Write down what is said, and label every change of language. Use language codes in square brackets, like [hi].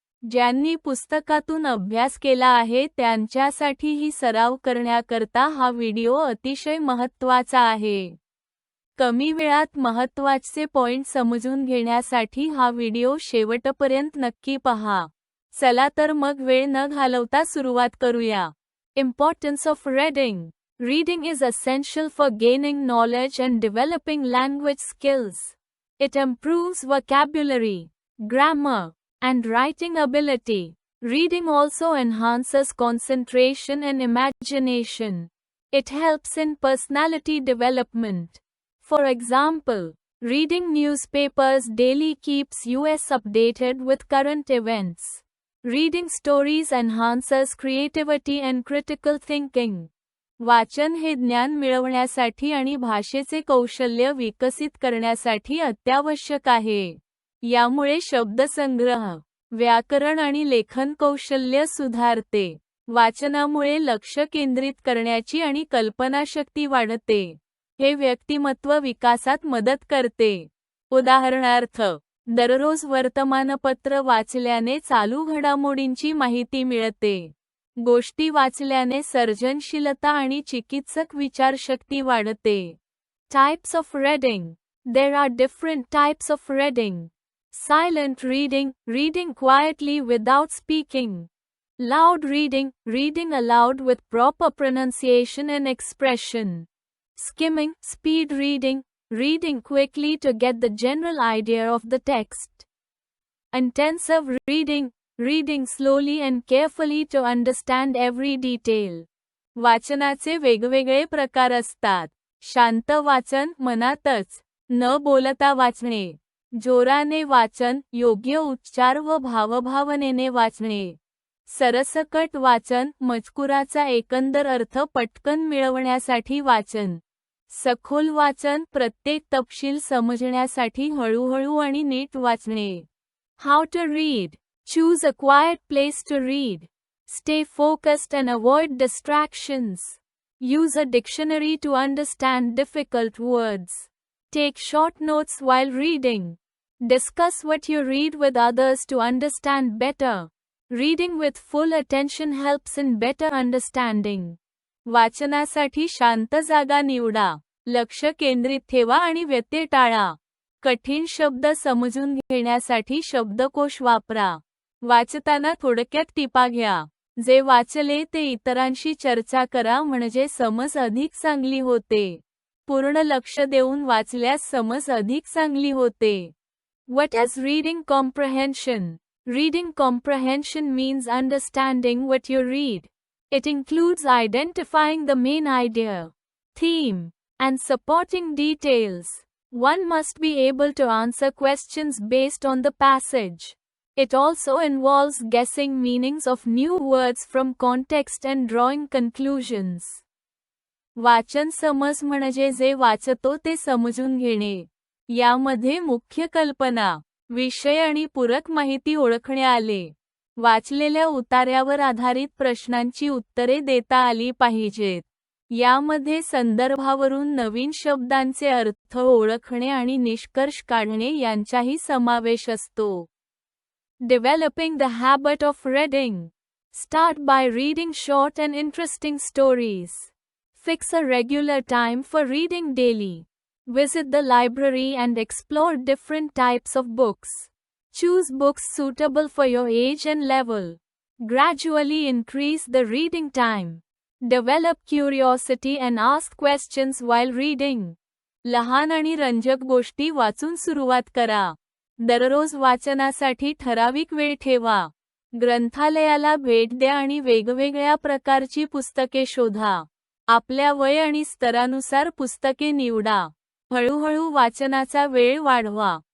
[mr] ज्यांनी पुस्तकातून अभ्यास केला आहे त्यांच्यासाठीही सराव करण्याकरता हा व्हिडिओ अतिशय महत्त्वाचा आहे. कमी वेळात महत्त्वाचे पॉइंट समजून घेण्यासाठी हा व्हिडिओ शेवटपर्यंत नक्की पहा. चला तर मग वेळ न घालवता सुरुवात करूया. [en] Importance of reading. Reading is essential for gaining knowledge and developing language skills. It improves vocabulary, grammar, and writing ability. Reading also enhances concentration and imagination. It helps in personality development. For example, reading newspapers daily keeps us updated with current events. Reading stories enhances creativity and critical thinking. [mr] वाचन हे ज्ञान मिळवण्यासाठी आणि भाषेचे कौशल्य विकसित करण्यासाठी अत्यावश्यक आहे. यामुळे शब्दसंग्रह, व्याकरण आणि लेखन कौशल्य सुधारते. वाचनामुळे लक्ष केंद्रित करण्याची आणि कल्पनाशक्ती वाढते. हे व्यक्तिमत्व विकासात मदत करते. उदाहरणार्थ, दररोज वर्तमानपत्र वाचल्याने चालू घडामोडींची माहिती मिळते. गोष्टी वाचल्याने सर्जनशीलता आणि चिकित्सक विचारशक्ती वाढते. [en] Types of reading. There are different types of reading. Silent reading, reading quietly without speaking. Loud reading, reading aloud with proper pronunciation and expression. Skimming, speed reading, reading quickly to get the general idea of the text. Intensive reading, reading slowly and carefully to understand every detail. [mr] वाचनाचे वेगवेगळे प्रकार असतात. शांत वाचन, मनातच न बोलता वाचणे. जोराने वाचन, योग्य उच्चार व भावभावनेने वाचणे. सरसकट वाचन, मजकुराचा एकंदर अर्थ पटकन मिळवण्यासाठी वाचन. सखोल वाचन, प्रत्येक तपशील समजण्यासाठी हळूहळू आणि नीट वाचणे. [en] How to read. Choose a quiet place to read. Stay focused and avoid distractions. Use a dictionary to understand difficult words. Take short notes while reading. Discuss what you read with others to understand better. Reading with full attention helps in better understanding. [mr] वाचनासाठी शांत जागा निवडा. लक्ष केंद्रित ठेवा आणि व्यत्यय टाळा. कठीण शब्द समजून घेण्यासाठी शब्दकोश वापरा. वाचताना थोडक्यात टिपा घ्या. जे वाचले ते इतरांशी चर्चा करा म्हणजे समज अधिक चांगली होते. पूर्ण लक्ष देऊन वाचल्यास समज अधिक चांगली होते. [en] What is reading comprehension? Reading comprehension means understanding what you read. It includes identifying the main idea, theme, and supporting details. One must be able to answer questions based on the passage. It also involves guessing meanings of new words from context and drawing conclusions. [mr] वाचन समज म्हणजे जे वाचतो ते समजून घेणे. यामध्ये मुख्य कल्पना, विषय आणि पूरक माहिती ओळखणे आले. वाचलेल्या उतार्यावर आधारित प्रश्नांची उत्तरे देता आली पाहिजेत. यामध्ये संदर्भावरून नवीन शब्दांचे अर्थ ओळखणे आणि निष्कर्ष काढणे यांचाही समावेश असतो. [en] Developing the habit of reading. Start by reading short and interesting stories. Fix a regular time for reading daily. Visit the library and explore different types of books. Choose books suitable for your age and level. Gradually increase the reading time. Develop curiosity and ask questions while reading. [mr] लहान आणि रंजक गोष्टी वाचून सुरुवात करा. दररोज वाचनासाठी ठराविक वेळ ठेवा. ग्रंथालयाला भेट द्या आणि वेगवेगळ्या प्रकारची पुस्तके शोधा. आपल्या वय आणि स्तरानुसार पुस्तके निवडा. हळूहळू वाचनाचा वेळ वाढवा.